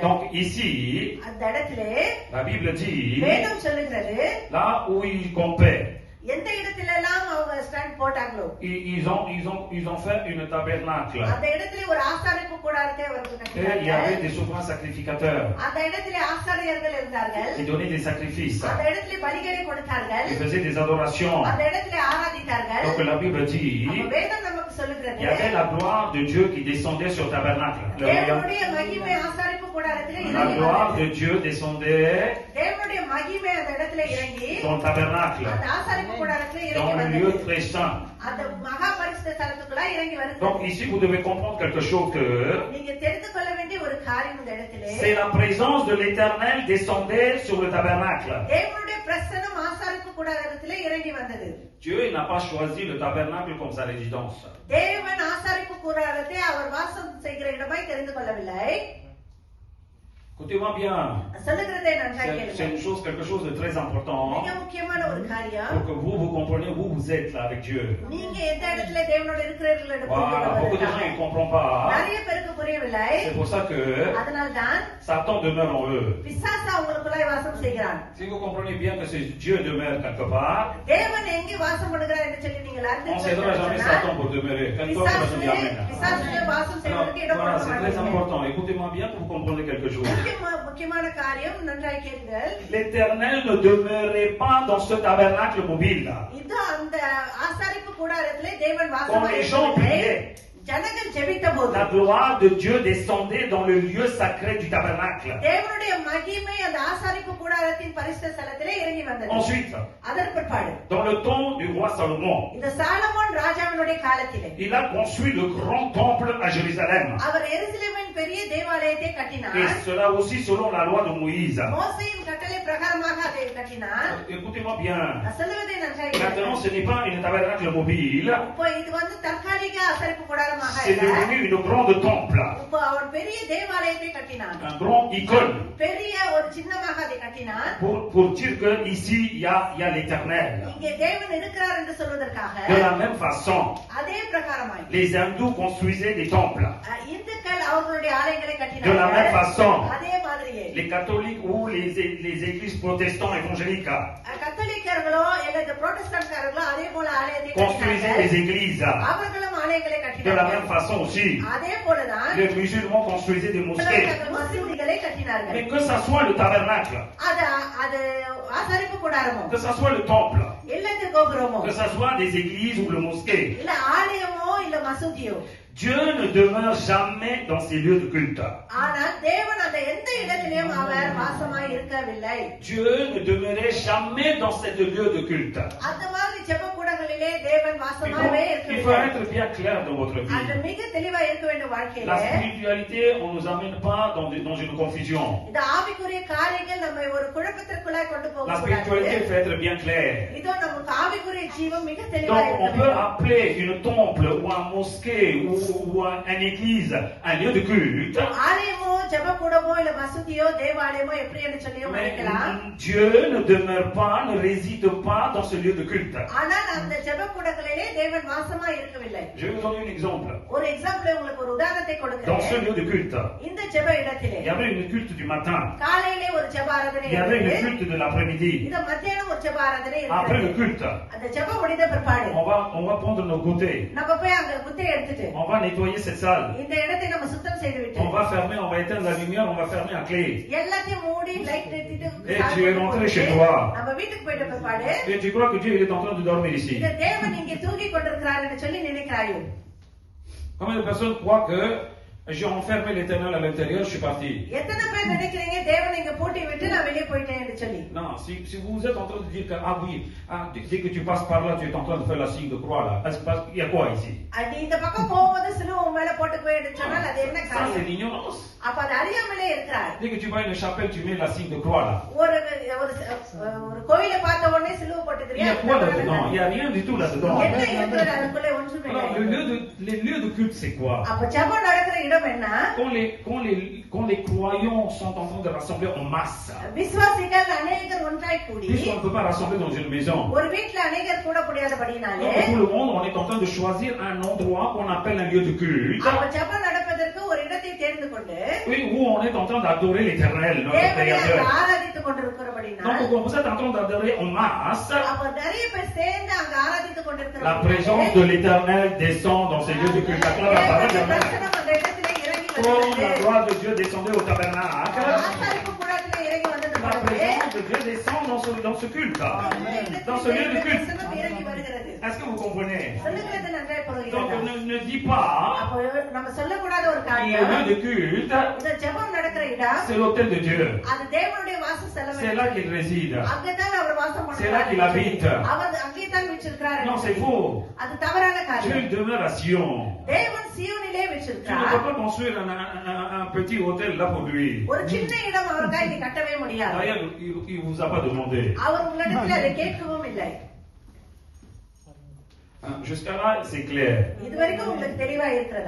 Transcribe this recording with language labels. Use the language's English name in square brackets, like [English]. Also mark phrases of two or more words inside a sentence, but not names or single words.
[French] Donc ici, [Tamil] அந்த இடத்திலே [French] la Bible dit, [Tamil] வேதம் சொல்லுகிறது [French] là où ils campaient, [Tamil] எந்த இடத்துல எல்லாம் அவங்க ஸ்டாண்ட் போட்டாங்களோ [French] ils ont fait une tabernacle. [Tamil] அந்த இடத்துல ஒரு ஆசாரிப்பு கூடாரத்தை அவர்கள் [French] Et il y avait [Tamil] கட்டினார்கள். [French] des souverains sacrificateurs [Tamil] அந்த இடத்துல ஆசாரியர்கள் இருந்தார்கள். [French] qui donnaient des sacrifices. [Tamil] அந்த இடத்துல பலிகளை கொடுத்தார்கள். [French] Ils faisaient des adorations. [Tamil] அந்த இடத்துல ஆராதித்தார்கள். [French] Donc la Bible dit, [Tamil] அப்ப வேதம் நமக்கு [French] il [Tamil] சொல்லுகிறது [French] y avait la gloire de Dieu qui descendait sur le tabernacle. [Tamil] தேவனுடைய மகிமை ஆசாரிப்பு கூடாரத்திலே [French] La [Tamil] இறங்கி [French] gloire [Tamil] வந்தது. [French] de Dieu descendait [Tamil] தேவனுடைய மகிமை அந்த இடத்துல இறங்கி [French] dans le tabernacle, [Tamil] அந்த ஆசாரிப்பு கூடாரத்திலே இறங்கி [French] dans le [Tamil] வந்தது. [French] lieu très saint. [Tamil] அந்த மகா பரிசுத்த ஸ்தலத்துக்குள்ள இறங்கி வருது. [French] Donc ici, vous devez comprendre quelque chose que [Tamil] நீங்க தெரிந்து கொள்ள வேண்டிய ஒரு காரியம் இந்த இடத்திலே [French] c'est la présence de l'Éternel descendait sur le tabernacle. [Tamil] தேவனுடைய பிரசன்னம் ஆசாரிப்பு கூடாரத்திலே இறங்கி வந்தது. [French] Dieu il n'a pas choisi le tabernacle comme sa résidence. [Tamil] தேவன் ஆசாரிப்பு கூடாரத்தை அவர் வாசம் செய்கிற இடமாய் தெரிந்து கொள்ளவில்லை. [French] Écoutez-moi bien. [Tamil] சொல்லுகிறதை நன்றாக [French] C'est [Tamil] கேளுங்கள். [French] une chose, quelque chose de très important [Tamil] மிக முக்கியமான ஒரு காரியம். [French] pour que vous compreniez où vous êtes là avec Dieu. [Tamil] நீங்க எந்த இடத்துல தேவனோட இருக்கிறீர்கள் என்று புரிந்து [French] Voilà, beaucoup de gens [Tamil] கொள்வதற்காக. [French] ils ne comprennent pas. [Tamil] நிறைய பேருக்கு புரியவில்லை. [French] C'est pour ça que [Tamil] அதனால்தான் [French] Satan demeure en eux. [Tamil] பிசாசு அவங்களுக்குள்ளாய் வாசம் செய்கிறான். [French] Si vous comprenez bien que c'est Dieu demeure quelque part, [Tamil] தேவன் எங்கே வாசம் பண்ணுகிறார் என்று சொல்லி நீங்கள் [French] on [Tamil] அறிந்து [French] ne cédera jamais Satan pour demeurer. Quelque part, on va dire Amen. [Tamil] பிசாசு வாசம் செய்வதற்கு இடம் [French] Voilà, [Tamil] கொடுக்க [French] c'est très [Tamil] மாட்டீங்க. [French] important. Écoutez-moi bien pour que vous compreniez quelque chose. [Tamil] முக்கியமான காரியம் நன்றாய் கேளுங்கள். [French] L'Éternel ne demeurait pas dans ce tabernacle mobile. [Tamil] இது அந்த ஆசாரிப்பு கூடாரத்திலே தேவன் [French] Quand les gens [Tamil] வாசமாயிருக்கவில்லை. [French] priaient, [Tamil] ஜனங்கள் ஜெபித்தபோது [French] la gloire de Dieu descendait dans le lieu sacré du tabernacle. [Tamil] தேவனுடைய மகிமை அந்த ஆசாரிப்பு கூடாரத்தின் பரிசுத்த ஸ்தலத்திலே இறங்கி வந்தது. [French] Ensuite, [Tamil] அதற்கு பிற்பாடு [French] dans le temps du roi Salomon, [Tamil] இந்த சாலமோன் ராஜாவினுடைய காலத்திலே [French] il a construit le grand temple à Jérusalem. [Tamil] அவர் எருசலேமின் பெரிய தேவாலயத்தை கட்டினார். [French] Et cela aussi selon la loi de Moïse. [Tamil] மோசேயின் கட்டளை பிரகாரமாக அதை கட்டினார். [French] Écoutez-moi bien. [Tamil] சொல்லுவதை நன்றாக [French] Maintenant, ce n'est pas une tabernacle mobile. [Tamil] இப்போ இது வந்து தற்காலிக ஆசாரிப்பு கூடாரமாக [French] C'est [Tamil] இல்ல. [French] devenu une grande temple. [Tamil] இப்போ அவர் பெரிய தேவாலயத்தை கட்டினார். [French] Un grand icône. [Tamil] பெரிய ஒரு சின்னமாக அதை கட்டினார். [French] Pour dire que ici, il y a l'éternel. [Tamil] இங்கே தேவன் இருக்கிறார் என்று சொல்வதற்காக [French] De la même façon, [Tamil] அதே பிரகாரமாய் [French] les hindous construisaient des temples. [Tamil] இந்துக்கள் அவர்களுடைய ஆலயங்களை [French] De la même [Tamil] கட்டினார்கள். [French] façon, [Tamil] அதே மாதிரியே [French] les catholiques ou les églises protestants évangéliques [Tamil] கத்தோலிக்கர்களோ அல்லது புரோட்டஸ்டன்ட்காரர்களோ அதே போல ஆலயத்தை [French] construisaient [Tamil] கட்டினார்கள். [French] des églises. [Tamil] அவர்களும் ஆலயங்களை [French] De la [Tamil] கட்டினார்கள். [French] même façon aussi, [Tamil] அதே போலதான் [French] les musulmans construisaient des mosquées. [Tamil] மசூதிகளை கட்டினார்கள். [French] Mais que ça soit le tabernacle, [Tamil] அது அது ஆசாரிப்பு கூடாரமோ [French] que ça soit le temple, [Tamil] இல்லது கோபுரமோ [French] que ça soit des églises ou le mosquée, [Tamil] இல்ல ஆலயமோ இல்ல மசூதியோ, [French] Dieu ne demeure jamais dans ces lieux de culte. [Tamil] ஆனால் தேவன் அந்த எந்த இடத்திலும் அவர் வாசமாய் இருக்கவில்லை. [French] Dieu ne demeurait jamais dans cette lieu de culte. [Tamil] அந்த மாதிரி ஜெபக்கூடங்களிலே தேவன் வாசமாகவே [French] Il faut [Tamil] இருக்கவில்லை. [French] être bien clair dans votre [Tamil] அது [French] vie. [Tamil] மிக தெளிவா இருக்க வேண்டும் வாழ்க்கையில. [French] La spiritualité, on ne nous amène pas dans une confusion. [Tamil] இந்த ஆவிக்குரிய காரியங்கள் நம்மை ஒரு குழப்பத்திற்குள்ளாய் கொண்டு [French] La spiritualité, [Tamil] போகக்கூடாது. [French] il faut être bien clair. [Tamil] இதோ நமக்கு ஆவிக்குரிய ஜீவன் மிக தெளிவா [French] Donc, [Tamil] இருக்க [French] on peut [Tamil] வேண்டும். [French] appeler une temple ou un mosquée ou une église un lieu de culte. [Tamil] ஆலயமோ ஜெபக்கூடமோ இல்ல மசூதியோ தேவாலயமோ எப்படி என்று சொல்லியும் நினைக்கலாம். [French] Mais Dieu ne demeure pas, ne réside pas dans ce lieu de culte. [Tamil] ஆனால் அந்த ஜெபக்கூடங்களிலே தேவன் வாசமா இருக்கவில்லை. [French] Je vais vous donner un exemple. [Tamil] ஒரு எக்ஸாம்பிள் உங்களுக்கு ஒரு உதாரணத்தை [French] Dans ce [Tamil] கொடுக்கிறேன். [French] lieu de culte, [Tamil] இந்த ஜெப இடத்திலே [French] il y avait une culte du matin, [Tamil] காலையிலே ஒரு ஜெப ஆராதனை [French] il y avait une [Tamil] இருந்தது. [French] culte de l'après-midi. [Tamil] இந்த மத்தியானம் ஒரு ஜெப ஆராதனை [French] Après le [Tamil] இருந்தது. [French] culte, [Tamil] அந்த ஜெபம் முடிந்த பிற்பாடு [French] on va prendre nos goûters, [Tamil] நம்ம போய் அங்க குத்தையை எடுத்துட்டு [French] on va nettoyer cette salle, [Tamil] இந்த இடத்தை நம்ம சுத்தம் செய்து விட்டு [French] on va fermer, on va éteindre la lumière, on va fermer à clé. [Tamil] எல்லாத்தையும் மூடி லைட் எடுத்துட்டு [French] Et tu es rentré chez toi. [Tamil] நம்ம வீட்டுக்கு போயிட்ட பிற்பாடு [French] Et tu crois que Dieu il est en train de dormir ici. [Tamil] இந்த தேவன் இங்கே தூங்கிக் கொண்டிருக்கிறார் என்று சொல்லி நினைக்கிறாயோ? [French] Combien de personnes croient que j'ai enfermé l'éternel à l'intérieur, je suis parti? [Tamil] எத்தனை பேர் நினைக்கிறீங்க தேவன் இங்க பூட்டி விட்டு நான் வெளியே போயிட்டேன் என்று சொல்லி? [French] Non, si vous êtes en train de dire que, ah oui, dès que tu passes par là, tu es en train de faire la signe de croix là. Il y a quoi ici? [Tamil] அது இந்த பக்கம் போகும்போது சிலுவை உன் மேல போட்டு போய் என்று சொன்னால் அது என்ன [French] Ça, c'est [Tamil] காரியம்? [French] l'ignorance. [Tamil] அப்ப அது அறியாமலே இருக்கிறார். [French] Dès que tu vas à une chapelle, tu mets la signe de croix là. [Tamil] ஒரு கோயிலை பார்த்த உடனே சிலுவை [French] Il y [Tamil] போட்டுக்கிறியா? [French] a quoi là-dedans? Il n'y a rien du tout là-dedans. [Tamil] என்ன இருக்கிறது அதுக்குள்ளே ஒன்றுமே [French] Alors, [Tamil] இல்லை. [French] les lieux de culte, c'est quoi? [Tamil] அப்ப ஜெபம் நடக்கிற இடம் என்ன? [French] Quand les croyants sont en train de rassembler en masse, [Tamil] விசுவாசிகள் அநேகர் ஒன்றாய் கூடி [French] puisqu'on ne peut pas rassembler dans une maison, [Tamil] ஒரு வீட்டுல அநேகர் கூட முடியாதபடினாலே [French] donc, tout le monde, on est en train de choisir un endroit qu'on appelle un lieu de culte, [Tamil] அப்ப ஜெபம் நடப்பதற்கு ஒரு இடத்தை தேர்ந்து கொண்டு [French] oui, où on est en train d'adorer l'éternel, notre [Tamil] தேவனை அங்கு [French] Créateur. [Tamil] ஆராதித்துக் கொண்டிருக்கிறபடினால் [French] Donc, vous êtes en train d'adorer en masse, [Tamil] அப்ப நிறைய பேர் சேர்ந்து அங்க ஆராதித்துக் [French] la présence de l'éternel descend dans ces lieux de culte. Acclame la parole de Dieu. [Tamil] தரிசனம் அந்த இடத்திலே இறங்கி [French] Comme la [Tamil] வந்தது. [French] gloire de Dieu descendait au tabernacle, [Tamil] ஆசாரிப்பு கூடாரத்திலே இறங்கி வந்தது [French] la [Tamil] போலவே [French] présence de Dieu descend dans ce culte, dans ce lieu de culte. [Tamil] தரிசனம் இறங்கி வருகிறது. [French] Est-ce que vous comprenez? [Tamil] சொல்லுகிறது நன்றாய் [French] Donc [Tamil] புரிகிறது. [French] ne dis pas [Tamil] அப்போ நம்ம சொல்லக்கூடாத ஒரு [French] que le [Tamil] காரியம் [French] lieu de culte, [Tamil] இந்த ஜெபம் நடக்கிற இடம் [French] c'est l'autel de Dieu. [Tamil] அது தேவனுடைய வாச [French] C'est [Tamil] ஸ்தலம். [French] là qu'il réside. [Tamil] அங்கதான் அவர் வாசம் [French] C'est là qu'il habite. [Tamil] அவர் அங்கே தான் வச்சிருக்கிறார். [French] Non, c'est faux. [Tamil] அது தவறான [French] Dieu [Tamil] காரியம். [French] il demeure à Sion. [Tamil] தேவன் சீயோனிலே [French] Tu ne [Tamil] வச்சிருக்கிறார். [French] peux pas construire un petit hôtel là pour lui. [Tamil] ஒரு சின்ன இடம் அவருக்காக இங்க கட்டவே முடியாது. [French] D'ailleurs, il vous a pas demandé. [Tamil] அவர் உங்களிடத்தில் அதை கேட்கவும் இல்லை. [French] Jusqu'à là, c'est clair. [Tamil] இது வரைக்கும் உங்களுக்கு தெளிவா இருக்கிறதா?